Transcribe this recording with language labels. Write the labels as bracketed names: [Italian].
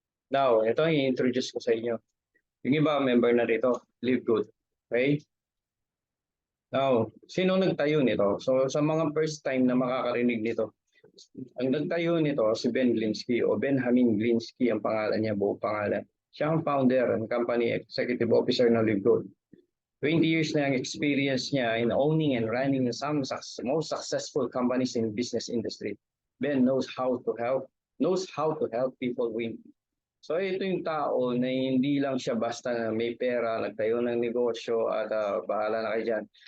[Filipino] Now, ito ang i-introduce ko sa inyo. Yung iba, member na rito, Live Good. Okay? Now, sino nagtayo nito? So, sa mga first time na makakarinig nito, ang nagtayo nito si Ben Glinsky o Benjamin Glinsky ang pangalan niya, buong pangalan. [English] Siya ang founder and company executive officer ng LiveGold. 20 years na ang experience niya in owning and running some most successful companies in business industry. Ben knows how to help people win. [Filipino] So ito yung tao na hindi lang siya basta na may pera, nagtayo ng negosyo at bahala na kayo dyan.